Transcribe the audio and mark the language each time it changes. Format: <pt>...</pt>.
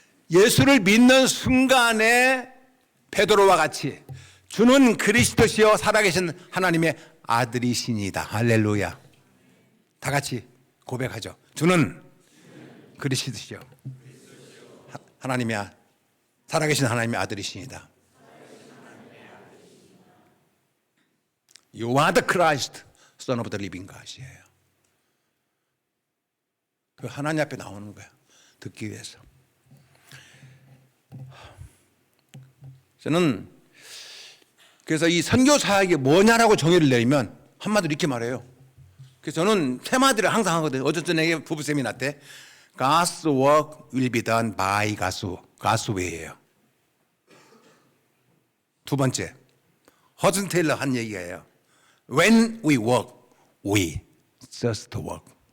<ko>예수를 믿는 순간에 베드로와 같이 주는 그리스도시요 살아계신 하나님의 아들이시니다. 할렐루야. 다 같이 고백하죠. 주는 그리스도시요 하나님의 살아계신 하나님의 아들이시니다.</ko> <en>You are the Christ, Son of the living God이에요.</en> <ko>그 하나님 앞에 나오는 거야. 듣기 위해서. 저는 그래서 이 선교 사역이 뭐냐라고 정의를 내리면 한마디로 이렇게 말해요. 그래서 저는 테마들을 항상 하거든요. 어제 저녁에 부부 세미나 때</ko> <en>God's work will be done by God's way</en> <ko>예요. 두 번째, 허슨 테일러 한 얘기예요.</ko> <en>When we work, we just work.</en>